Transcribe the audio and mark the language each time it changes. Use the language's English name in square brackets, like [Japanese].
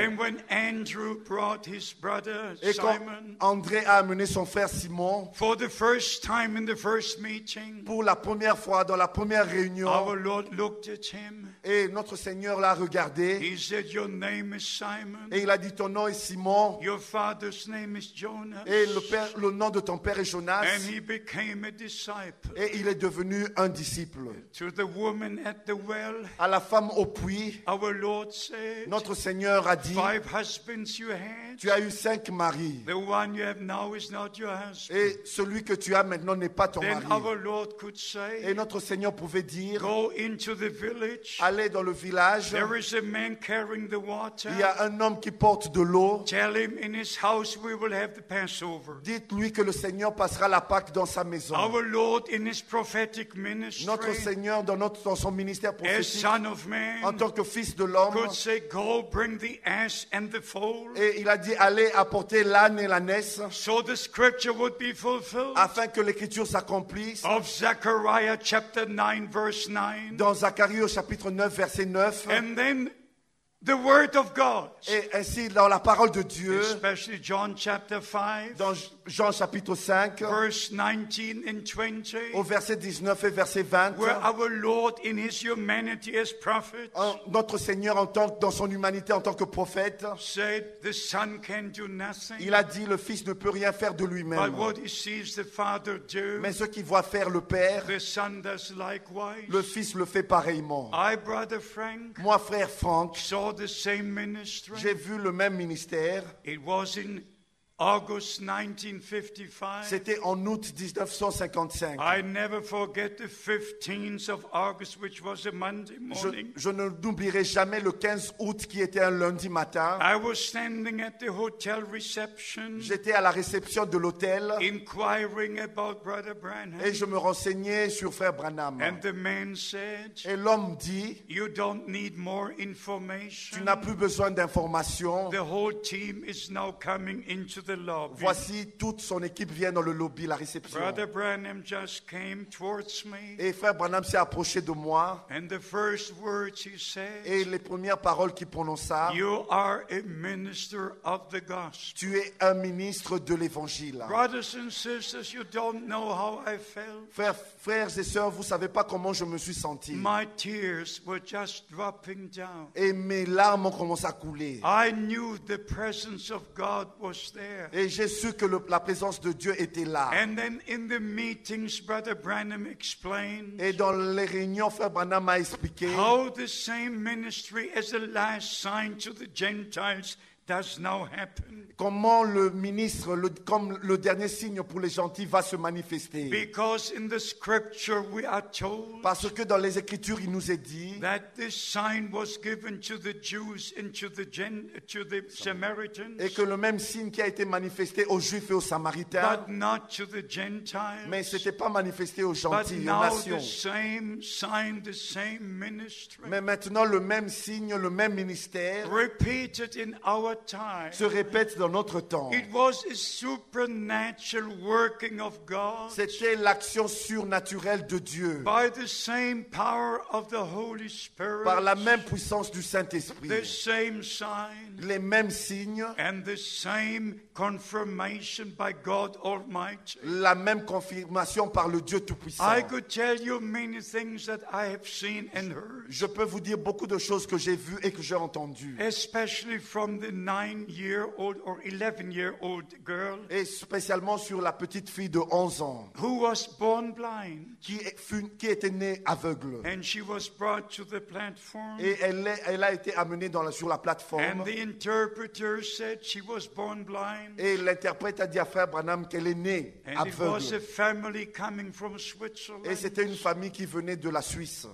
[English] Then when Andrew brought his brother [French] Et quand [English] Simon, [French] André a amené son frère Simon, [English] for the first time in the first meeting, [French] pour la première fois dans la première réunion, [English] our Lord looked at him. [French] et notre Seigneur l'a regardé, [English] He said, your name is Simon. [French] et il a dit, ton nom est Simon, [English] Your father's name is Jonas. [French] et le nom de ton père est Jonas, [English] And he became a disciple. [French] et il est devenu un disciple. [English] To the woman at the well, [French] À la femme au puits, [English] our Lord said, [French] notre Seigneur a dit, [English] 5 husbands you had. [French] tu as eu 5 maris, [English] The one you have now is not your husband. [French] et celui que tu as maintenant n'est pas ton [English] Then [French] mari. [English] our Lord could [French] Et [English] say, [French] notre Seigneur pouvait dire, [English] go into the village. [French] allez dans le village, [English] There is a man carrying the water. [French] il y a un homme qui porte de l'eau, [English] Tell him in his house we will have the Passover. [French] dites-lui que le Seigneur passera la Pâque dans sa maison. [English] Our Lord in his prophetic ministry, [French] Notre Seigneur, dans son ministère [English] as [French] prophétique, [English] Son of [French] en [English] Man, [French] tant que fils de l'homme, [English] could say, go bring the ass and the foal, [French] et il a dit, allez apporter l'âne et l'ânesse, [English] so the scripture would be fulfilled. [French] afin que l'écriture s'accomplisse. [English] Of Zechariah chapter 9 verse 9. [French] Dans Zacharie au chapitre 9, verset 9, [English] And then the word of God, [French] et ainsi dans la parole de Dieu, [English] especially John chapter 5 [French] dans Jean chapitre 5, [English] verse 19 and 20, [French] au verset 19 et verset 20, [English] where our Lord in his humanity as prophet [French] notre Seigneur dans son humanité en tant que prophète, [English] said the Son can do nothing [French] il a dit, le Fils ne peut rien faire de [English] but [French] lui-même, [English] what he sees the Father do, [French] mais ce qu'il voit faire le Père, [English] the Son does likewise. [French] le Fils le fait pareillement. [English] I, Brother Frank, [French] Moi, frère Franck, [English] saw the same ministry. [French] j'ai vu le même ministère. [English] It was in August 1955. [French] C'était en août 1955. [English] I never forget the 15th of August, which was a Monday morning. [French] Je n'oublierai jamais le 15 août qui était un lundi matin. [English] I was standing at the hotel reception, [French] J'étais à la réception de l'hôtel [English] inquiring about Brother Branham. [French] et je me renseignais sur frère Branham. [English] And the man said, [French] Et l'homme dit, [English] you don't need more information. [French] tu n'as plus besoin d'informations. [English] The whole team is now coming into the lobby. [French] Voici, toute son équipe vient dans le lobby, la réception. [English] Brother Branham just came towards me, [French] Et frère Branham s'est approché de moi [English] and the first words he said, [French] et les premières paroles qu'il prononça, [English] you are a minister of the gospel. [French] tu es un ministre de l'évangile. [English] Brothers and sisters, you don't know how I felt. [French] Frères et sœurs, vous savez pas comment je me suis senti. [English] My tears were just dropping down. [French] Et mes larmes ont commencé à couler. [English] I knew the presence of God was there. [French] Et j'ai su que la présence de Dieu était là. [English] And then in the meetings, Brother Branham explained [French] Et dans les réunions, frère Branham m'a expliqué [English] how the same ministry as the last sign to the Gentiles does now happen. [French] comment le ministre, comme le dernier signe pour les gentils, va se manifester. [English] Because in the scripture we are told [French] Parce que dans les Écritures, il nous est dit [English] that this sign was given to the Jews and to the Samaritans, [French] et que le même signe qui a été manifesté aux Juifs et aux Samaritains, [English] but not to the Gentiles. [French] mais ce n'était pas manifesté aux [English] But [French] gentils, aux [English] now [French] nations. [English] the same sign, the same ministry, [French] Mais maintenant, le même signe, le même ministère [English] repeated in our time. [French] se répète dans notre temps. [English] It was a supernatural working of God [French] C'était l'action surnaturelle de Dieu [English] by the same power of the Holy Spirit, [French] par la même puissance du Saint-Esprit, [English] the same sign, [French] les mêmes signes, [English] and the same confirmation by God Almighty. [French] la même confirmation par le Dieu Tout-Puissant. [English] I could tell you many things that I have seen and heard, [French] Je peux vous dire beaucoup de choses que j'ai vues et que j'ai entendues, [English] especially from the 9-year-old or 11-year-old girl [French] et spécialement sur la petite fille de 11 ans [English] who was born blind, [French] qui était née aveugle. [English] and she was brought to the platform, [French] Et elle a été amenée sur la plateforme. [English] and the interpreter said she was born blind, [French] Et l'interprète a dit à Frère Branham qu'elle est née [English] and it was a [French] aveugle. [English] family coming from [French] Et [English] Switzerland. [French] c'était une famille qui venait de la Suisse.